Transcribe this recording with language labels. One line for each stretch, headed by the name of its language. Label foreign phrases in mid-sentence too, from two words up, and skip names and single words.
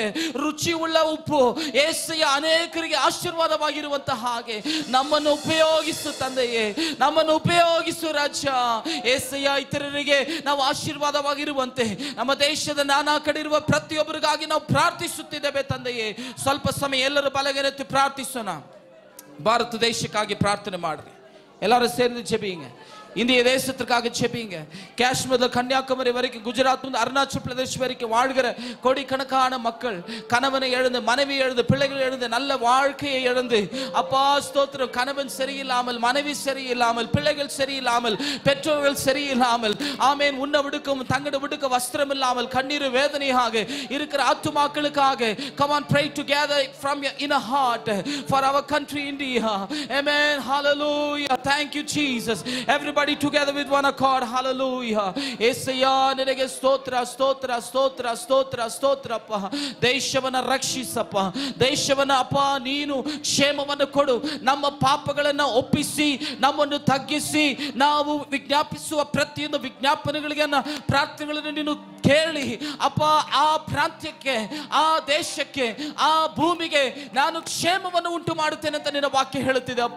Kannada: ರುಚಿ ಉಳ್ಳ ಉಪ್ಪು ಯೇಸಯ್ಯ ಅನೇಕರಿಗೆ ಆಶೀರ್ವಾದವಾಗಿರುವಂತಹ ಹಾಗೆ ನಮ್ಮನ್ನು ಉಪಯೋಗಿಸು ತಂದೆಯೇ, ನಮ್ಮನ್ನು ಉಪಯೋಗಿಸು ರಾಜ. ಯೇಸಯ್ಯ ಇತರರಿಗೆ ನಾವು ಆಶೀರ್ವಾದವಾಗಿರುವಂತೆ ನಮ್ಮ ದೇಶದ ನಾನಾ ಕಡೆ ಇರುವ ಪ್ರತಿಯೊಬ್ಬರಿಗಾಗಿ ನಾವು ಪ್ರಾರ್ಥಿಸುತ್ತಿದ್ದೇವೆ ತಂದೆಯೇ. ಸ್ವಲ್ಪ ಸಮಯ ಎಲ್ಲರೂ ಬಲಗೆರೆತ್ತು ಪ್ರಾರ್ಥಿಸೋಣ. ಭಾರತ தேசக்காக ಪ್ರಾರ್ಥನೆ ಮಾಡ್ರಿ.
Tamil: எல்லாரும் சேர்ந்து ஜெபிங்க. இந்திய தேசத்திற்காக ஜெபிங்க. காஷ்மீர்ல கன்னியாகுமரி வரைக்கும், குஜராத் முதல் அருணாச்சல பிரதேஷ் வரைக்கும் வாழ்கிற கோடிக்கணக்கான மக்கள் கணவனை இழந்து, மனைவி இழந்து, பிள்ளைகள் இழந்து, நல்ல வாழ்க்கையை இழந்து, அப்பா ஸ்தோத்திரம், கணவன் சரியில்லாமல், மனைவி சரியில்லாமல், பிள்ளைகள் சரியில்லாமல், பெற்றோர்கள் சரியில்லாமல், ஆமேன், உண்ண விடுக்கும் தங்கட விடுக்க வஸ்திரம் இல்லாமல் கண்ணீர் வேதனையாக இருக்கிற ஆத்துமாக்களுக்காக
English: come on, pray together from your inner heart for our country India. Amen. Hallelujah. Thank you Jesus. Everybody together with one accord. Hallelujah.
Kannada: ಯೆಸಯ್ಯ ನಿನಗೆ ಸ್ತೋತ್ರ, ಸ್ತೋತ್ರ, ಸ್ತೋತ್ರ, ಸ್ತೋತ್ರ, ಸ್ತೋತ್ರಪ್ಪ. ದೇಶವನ್ನ ರಕ್ಷಿಸಪ್ಪ. ದೇಶವನ್ನ ಅಪ್ಪ ನೀನು ಕ್ಷೇಮವನ್ನು ಕೊಡು. ನಮ್ಮ ಪಾಪಗಳನ್ನು ಒಪ್ಪಿಸಿ, ನಮ್ಮನ್ನು ತಗ್ಗಿಸಿ, ನಾವು ವಿಜ್ಞಾಪಿಸುವ ಪ್ರತಿಯೊಂದು ವಿಜ್ಞಾಪನೆಗಳಿಗೆ ಪ್ರಾರ್ಥನೆಗಳನ್ನು ನೀನು ಕೇಳಿ ಅಪ್ಪ, ಆ ಪ್ರಾಂತ್ಯಕ್ಕೆ, ಆ ದೇಶಕ್ಕೆ, ಆ ಭೂಮಿಗೆ ನಾನು ಕ್ಷೇಮವನ್ನು ಉಂಟು ಮಾಡುತ್ತೇನೆ ಅಂತ ನಿನ್ನ ವಾಕ್ಯ ಹೇಳುತ್ತಿದೆ ಅಪ್ಪ.